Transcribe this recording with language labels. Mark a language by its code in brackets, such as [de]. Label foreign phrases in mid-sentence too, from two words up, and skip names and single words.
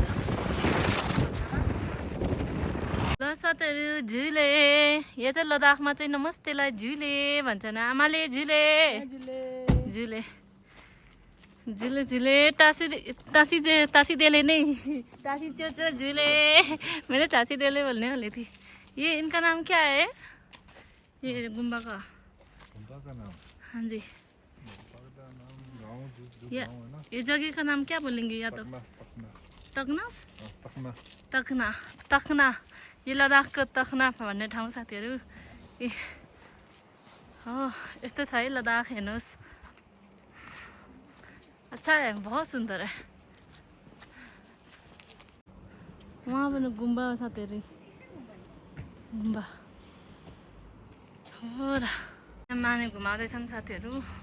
[ne] ल साथीहरू झुले यो चाहिँ लद्दाखमा चाहिँ नमस्तेलाई झुले भन्छन् आमाले झुले झुले झुले झुले टासी देले नै टासी चो झुले [hi] मैंने टासी देले बोलने वाली थी ये इनका नाम क्या है ये गुम्बा का नाम हाँ जी ये जगह का नाम क्या बोलेंगे या तो [ne] तखना यो लद्दाखको तखना भन्ने ठाउँ साथीहरू हो यस्तो छ है लद्दाख हेर्नुहोस् [hi] अच्छा है बहुत सुन्दर है [ne] वहाँ पनि गुम्बा हो साथीहरू गुम्बा हो र माने घुमाउँदैछन् साथीहरू